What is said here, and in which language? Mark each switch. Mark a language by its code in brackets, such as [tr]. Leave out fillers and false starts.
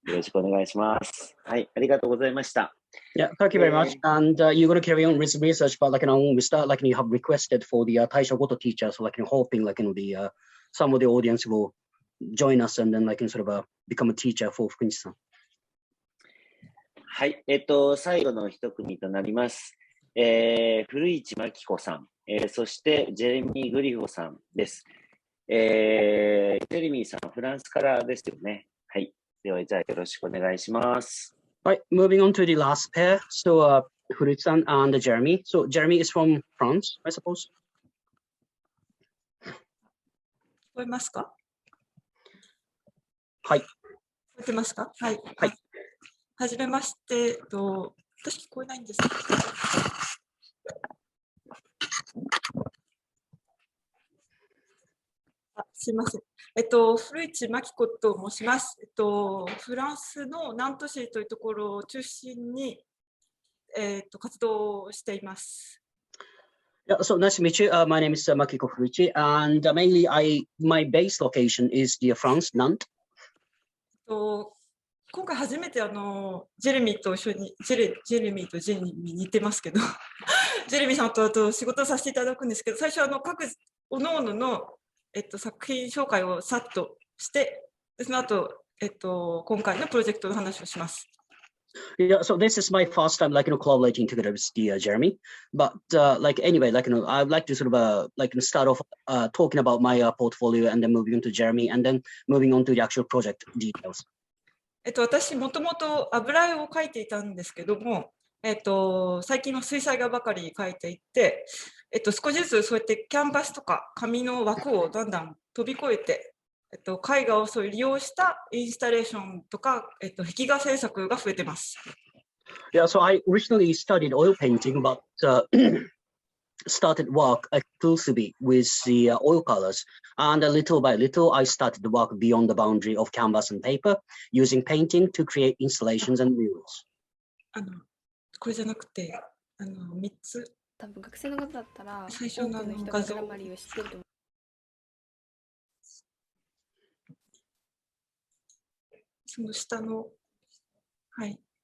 [ja] よろしくお願いします。はい、ありがとうございました。 [en] Yeah, thank you very much. And you're going to carry on with research, but when we start, you have requested for the Taisho Goto teacher, so hoping some of the audience will join us and then sort of become a teacher for Fukunishi-san. [ja] はい、最後の一組となります。古市牧子さん、そしてジェレミー・グリフォさんです。ジェレミーさん、フランスからですよね。はい。では、じゃあよろしくお願いします。 [en] Right, moving on to the last pair. So, Furuichi-san and Jeremy. So, Jeremy is from France, I suppose. [ja] 聞こえますか？はい。聞こえてますか？はい。はい。はじめまして、私聞こえないんですけど。すいません。古市牧子と申します。フランスの南都市というところを中心に、活動をしています。 [en] Yeah, so nice to meet you. My name is Makiko FURUICHI, and mainly my base location is the France, Nantes. [ja] 今回初めてジェレミと一緒にジェレミとジェニーに似てますけどジェレミさんと仕事をさせていただくんですけど、最初各おのおのの作品紹介をさっとして、その後、今回のプロジェクトの話をします。 [en] Yeah, so this is my first time, collaborating together with Jeremy. But anyway, I'd like to sort of start off talking about my portfolio, and then moving on to Jeremy, and then moving on to the actual project details. [ja] 私もともと油絵を描いていたんですけども、最近は水彩画ばかり描いていて、少しずつそうやってキャンバスとか紙の枠をだんだん飛び越えて、絵画をそう利用したインスタレーションとか、壁画制作が増えてます。 [en] Yeah, so I originally studied oil painting, but started work exclusively with the oil colors. And little by little, I started to work beyond the boundary of canvas and paper, using painting to create installations and murals. [ja] これじゃなくて、3つ。多分学生の方だったら、最初の人がグラマリーを知ってると思う。その下の、はい。